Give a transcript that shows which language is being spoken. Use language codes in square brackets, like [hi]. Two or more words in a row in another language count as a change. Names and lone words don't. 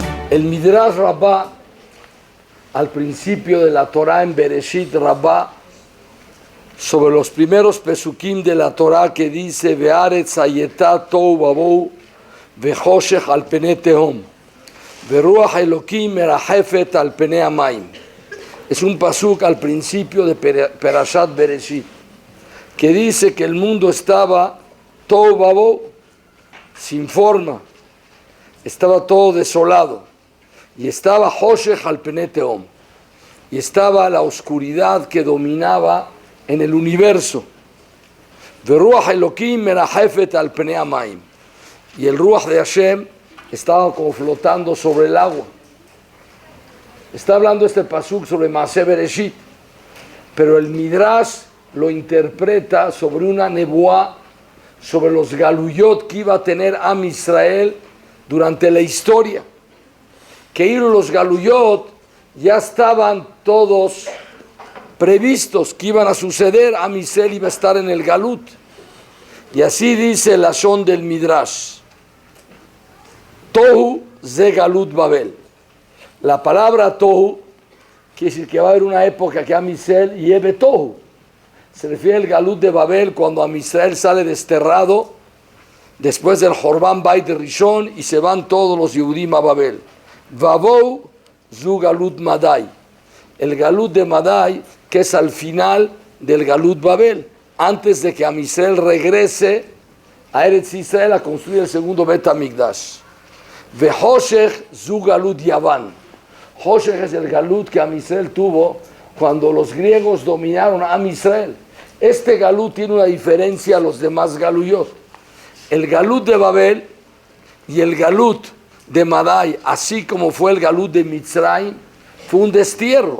[es] El Midrash Rabbah, al principio de la Torah en Bereshit Rabbah, sobre los primeros pesukim de la Torah que dice [he] והארץ היתה תהו ובהו וחושך על פני תהום ורוח אלוקים מרחפת על פני המים. [es] Es un pasuk al principio de Perashat Bereshit que dice que el mundo estaba [he] תהו ובהו, [es] sin forma, estaba todo desolado, y estaba [he] חושך על פני תהום, [es] y estaba la oscuridad que dominaba en el universo. [he] ורוח אלוקים מרחפת על פני המים, [es] y el Ruach de Hashem estaba como flotando sobre el agua. Está hablando este pasuk sobre Maaseh Bereshit, pero el Midrash lo interpreta sobre una nebuá, sobre los galuyot que iba a tener Am Israel durante la historia. Que los galuyot ya estaban todos previstos que iban a suceder. Am Israel iba a estar en el galut, y así dice el lashon del Midrash: [he] תהו זו גלות בבל. [es] La palabra tohu quiere decir que va a haber una época que Am Israel lleve tohu. Se refiere al galut de Babel, cuando Am Israel sale desterrado después del Jorban Bait Rishon y se van todos los Yehudim a Babel. [he] ובהו זו גלות מדי. [es] El galut de Madai, que es al final del galut Babel, antes de que Am Israel regrese a Eretz Israel a construir el segundo Bet HaMikdash. [he] וחושך זו גלות יון. [es] Choshech es el galut que Am Israel tuvo cuando los griegos dominaron a Am Israel. Este galut tiene una diferencia a los demás galuyot. El galut de Babel y el galut de Madai, así como fue el galut de Mitzrayim, fue un destierro.